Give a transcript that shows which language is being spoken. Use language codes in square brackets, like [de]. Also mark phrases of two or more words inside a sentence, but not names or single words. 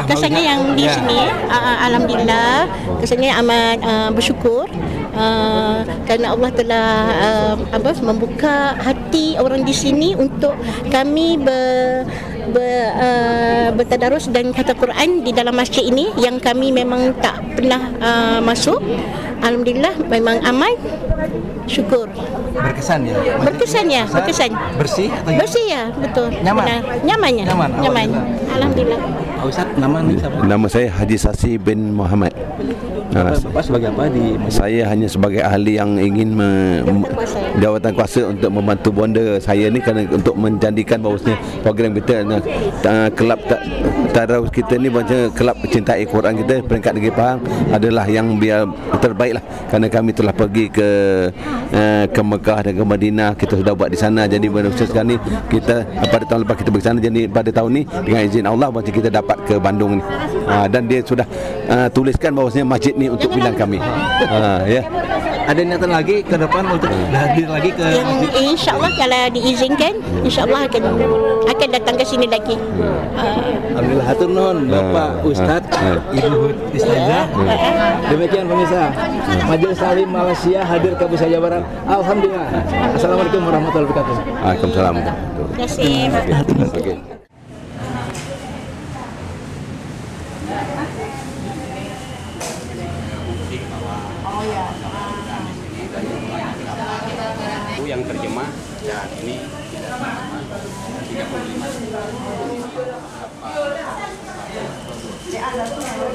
[ms] kesannya yang di sini, alhamdulillah, kesannya amat bersyukur kerana Allah telah membuka hati orang di sini untuk kami bertadarus dan khatam Quran di dalam masjid ini yang kami memang tak pernah masuk. Alhamdulillah, memang aman. Syukur. Berkesan ya? Berkesan ya, berkesan. Bersih atau bersih ya, betul. Nyaman? Nyamannya. Nyaman. Alhamdulillah. [id] Pak Ustaz, nama siapa? [ms] Nama saya Haji Sasi bin Muhammad. [id] Bapak sebagai apa di masjid? [ms] Saya hanya sebagai ahli yang ingin jawatan kuasa untuk membantu bonda saya ni, kerana untuk menjadikan bahawasanya program kita, kelab tadarus kita ni, macam kelab cintai Quran kita peringkat negeri Pahang adalah yang biar terbaik lah. Kerana kami telah pergi ke Mekah dan ke Madinah, kita sudah buat di sana. Jadi sekarang ni kita pada tahun lepas kita pergi sana, jadi pada tahun ni dengan izin Allah macam kita dapat ke Bandung ni. Dan dia sudah tuliskan bahawasanya masjid ni untuk pilihan kami. Ya. [id] Ada niatan lagi ke depan untuk hadir lagi ke masjid? [ms] InsyaAllah kalau diizinkan, InsyaAllah akan datang ke sini lagi. [id] Alhamdulillah, [su] hatur nuhun [id] Bapak Ustaz, Ibu Istazah. Demikian pemirsa, Majelis Taklim Malaysia hadir ke Pusat Jawa Barat. Alhamdulillah. [ar] السلام عليكم ورحمة الله وبركاته. Waalaikumsalam. [id] Terima kasih. Okay. Yang terjemah ya ini tidak sama 35.